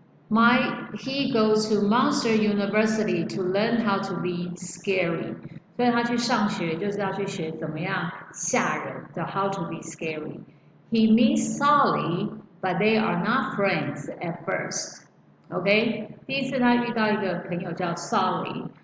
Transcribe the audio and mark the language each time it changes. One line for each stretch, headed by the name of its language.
English: He goes to Monster University to learn how to be scary.
Chinese: 所以他去上学就是要去学怎么样吓人，叫
English: how to be scary. He meets Sally, but they are not friends at first.
Chinese: OK， 第一次他遇到一个朋友叫 Sally.